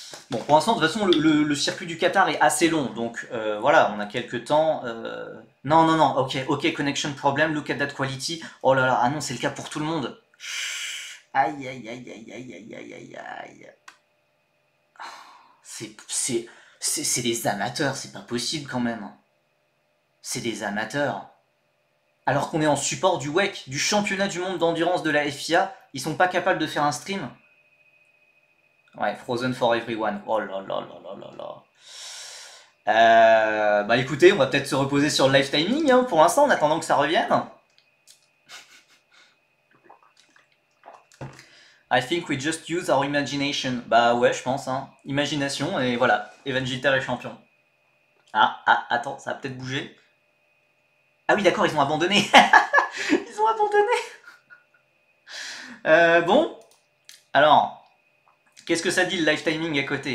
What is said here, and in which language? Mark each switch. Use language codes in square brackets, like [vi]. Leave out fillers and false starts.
[fr] Bon, pour l'instant, de toute façon, le circuit du Qatar est assez long, donc voilà, on a quelques temps. Non, non, non, [en] ok, ok, connection problem, look at that quality. [fr] Oh là là, ah non, c'est le cas pour tout le monde. Aïe, aïe, aïe, aïe, aïe, aïe, aïe, aïe, aïe. C'est des amateurs, c'est pas possible quand même. C'est des amateurs. Alors qu'on est en support du WEC, du championnat du monde d'endurance de la FIA, ils sont pas capables de faire un stream. Ouais, [en] Frozen for Everyone. [fr] Oh là là là là là là. Bah écoutez, on va peut-être se reposer sur le live timing hein, pour l'instant en attendant que ça revienne. [en] I think we just use our imagination. [fr] Bah ouais, je pense. Hein. Imagination et voilà, Evan Gilter est champion. Ah, attends, ça va peut-être bouger. Ah oui, d'accord, ils ont abandonné. Ils ont abandonné. Bon, alors, qu'est-ce que ça dit le live timing à côté?